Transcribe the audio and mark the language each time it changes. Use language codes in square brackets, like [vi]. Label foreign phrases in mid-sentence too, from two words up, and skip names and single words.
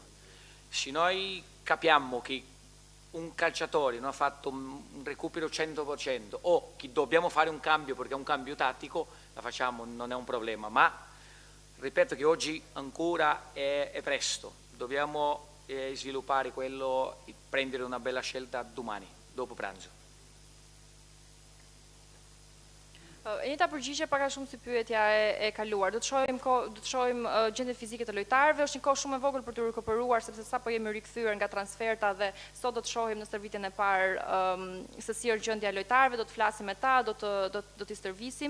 [it] Se noi capiamo che un calciatore non ha fatto un recupero 100% o che dobbiamo fare un cambio perché è un cambio tattico, la facciamo, non è un problema, ma ripeto che oggi ancora è presto, dobbiamo sviluppare quello e prendere una bella scelta domani, dopo pranzo. [sq] E njëta përgjigje paka shumë si pyetja e kaluar. Do të shohim gjendjen fizike të lojtarëve, është një kohë shumë e vogël për të rikuperuar sepse sapo jemi rikthyer nga transferta dhe sot do të shohim në stërvitjen e parë se si është gjendja e lojtarëve, do të flasim me ta, do t'i stërvisim.